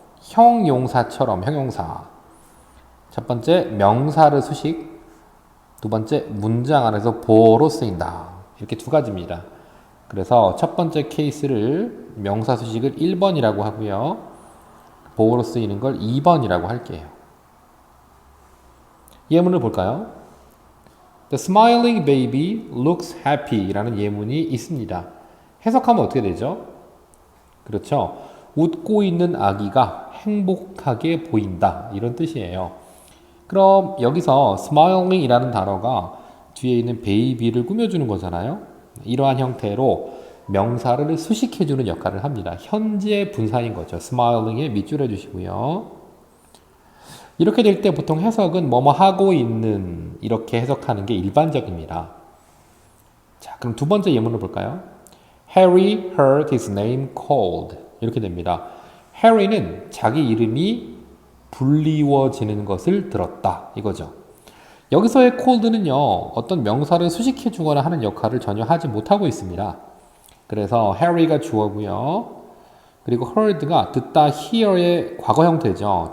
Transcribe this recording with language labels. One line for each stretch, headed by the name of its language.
Korean: 형용사처럼 형용사. 첫 번째, 명사를 수식. 두 번째, 문장 안에서 보어로 쓰인다. 이렇게 두 가지입니다. 그래서 첫 번째 케이스를 명사 수식을 1번이라고 하고요. 보어로 쓰이는 걸 2번이라고 할게요. 예문을 볼까요?
English: The smiling baby looks happy 라는 예문이 있습니다.
Korean: 해석하면 어떻게 되죠? 그렇죠. 웃고 있는 아기가 행복하게 보인다. 이런 뜻이에요. 그럼 여기서 smiling 이라는 단어가 뒤에 있는 baby를 꾸며주는 거잖아요. 이러한 형태로 명사를 수식해주는 역할을 합니다. 현재 분사인 거죠. smiling에 밑줄 해주시고요. 이렇게 될 때 보통 해석은 뭐뭐 하고 있는, 이렇게 해석하는 게 일반적입니다. 자, 그럼 두 번째 예문을 볼까요?
English: Harry heard his name called.
Korean: 이렇게 됩니다. Harry는 자기 이름이 불리워지는 것을 들었다. 이거죠. 여기서의 called는요, 어떤 명사를 수식해 주거나 하는 역할을 전혀 하지 못하고 있습니다. 그래서 Harry가 주어고요. 그리고 heard가 듣다, hear의 과거 형태죠.